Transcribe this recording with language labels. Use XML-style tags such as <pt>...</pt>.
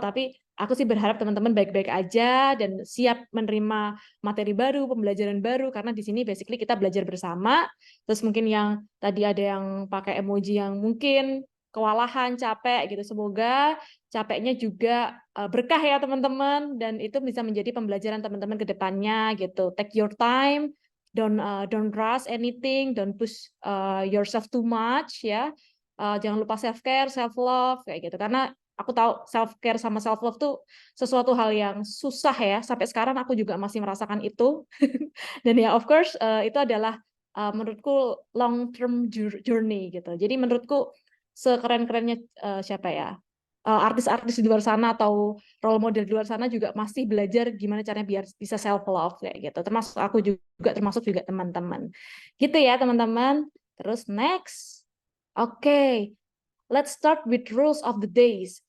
<id>Tapi aku sih berharap teman-teman baik-baik aja dan siap menerima materi baru, pembelajaran baru. Karena di sini basically kita belajar bersama. Terus mungkin yang tadi ada yang pakai emoji yang mungkin kewalahan, capek gitu. Semoga capeknya juga berkah ya teman-teman dan itu bisa menjadi pembelajaran teman-teman ke depannya gitu.</id> <en>Take your time, don't rush anything, don't push yourself too much ya.</en> <id>Jangan lupa self care, self love kayak gitu. Karena aku tahu self care sama self love tuh sesuatu hal yang susah ya. Sampai sekarang aku juga masih merasakan itu. Dan ya</id> <en>of course</en> <id>itu adalah menurutku</id> <en>long term journey</en> <id>gitu. Jadi menurutku sekeren-kerennya siapa ya artis-artis di luar sana atau role model di luar sana juga masih belajar gimana caranya biar bisa self love kayak gitu. Termasuk aku juga termasuk juga teman-teman. Gitu ya teman-teman. Terus next. Oke.</id> <en>Let's start with rules of the days.</en>